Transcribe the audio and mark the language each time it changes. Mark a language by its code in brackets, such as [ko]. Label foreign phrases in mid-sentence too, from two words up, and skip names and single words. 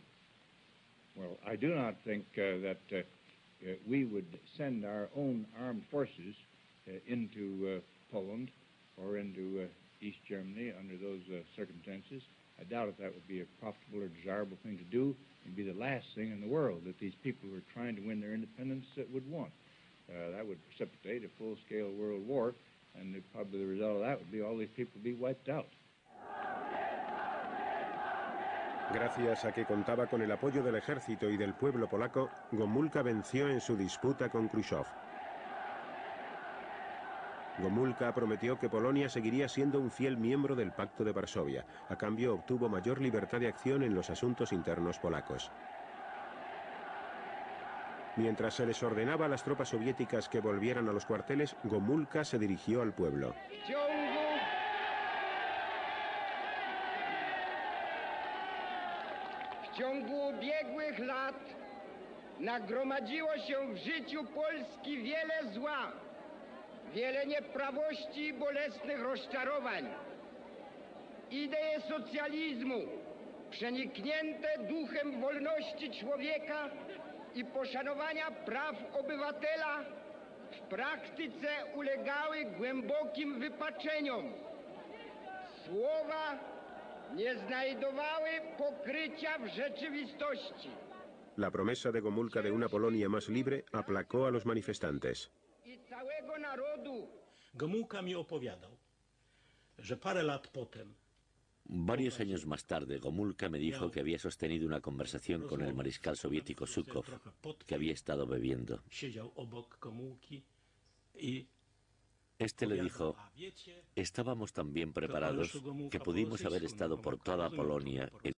[en] Well, I do not think that we would send our own armed forces into Poland or into East Germany under those circumstances. I doubt if that would be a profitable or desirable thing to do. It would be the last thing in the world that these people who are trying to win their independence would want. That would precipitate a full-scale world war, and probably the result of that would be all these people would be wiped out. [es] Gracias a que contaba con el apoyo del ejército y del pueblo polaco, Gomulka venció en su disputa con Khrushchev. Gomulka prometió que Polonia seguiría siendo un fiel miembro del Pacto de Varsovia. A cambio, obtuvo mayor libertad de acción en los asuntos internos polacos. Mientras se les ordenaba a las tropas soviéticas que volvieran a los cuarteles, Gomulka se dirigió al pueblo. [pl] W ciągu ubiegłych lat nagromadziło się w życiu Polski wiele zła, wiele nieprawości i bolesnych rozczarowań. Idee socjalizmu, przeniknięte duchem wolności człowieka i poszanowania praw obywatela, w praktyce ulegały głębokim wypaczeniom. Słowa nie znajdowały pokrycia w rzeczywistości. [es] La promesa de Gomulka de una Polonia más libre aplacó a los manifestantes. [pl] I całego narodu. Gomulka mi opowiadał, że parę lat potem. [es] Varios años más tarde, Gomulka me dijo que había sostenido una conversación con el mariscal soviético Zhukov, que había estado bebiendo. Este le dijo: estábamos tan bien preparados que pudimos haber estado por toda Polonia en